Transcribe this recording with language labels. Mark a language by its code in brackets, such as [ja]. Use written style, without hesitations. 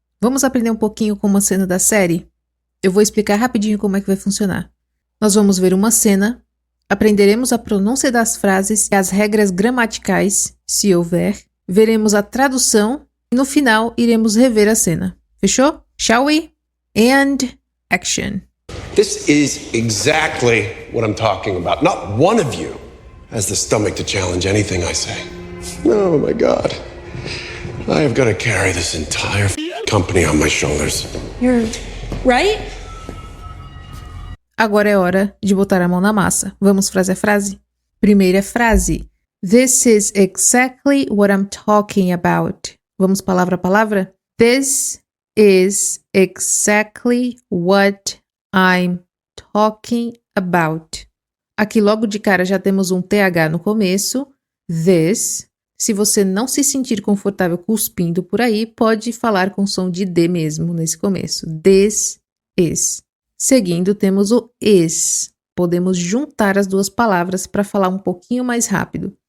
[pt] Vamos aprender um pouquinho com uma cena da série? Eu vou explicar rapidinho como é que vai funcionar. Nós vamos ver uma cena, aprenderemos a pronúncia das frases e as regras gramaticais, se houver, veremos a tradução e no final iremos rever a cena. Fechou? [en] Shall we? And action! This is exactly what I'm talking about. Not one of you has the stomach to challenge anything I say. Oh my God. I have got to carry this entire company on my shoulders. You're right? [pt] Agora é hora de botar a mão na massa. Vamos frase a frase? Primeira frase. [en] This is exactly what I'm talking about. [pt] Vamos palavra a palavra? [en] This is exactly what I'm talking about. [pt] Aqui logo de cara já temos um TH no começo. This. Se você não se sentir confortável cuspindo por aí, pode falar com som de D mesmo nesse começo. This is. Seguindo, temos o is. Podemos juntar as duas palavras para falar um pouquinho mais rápido.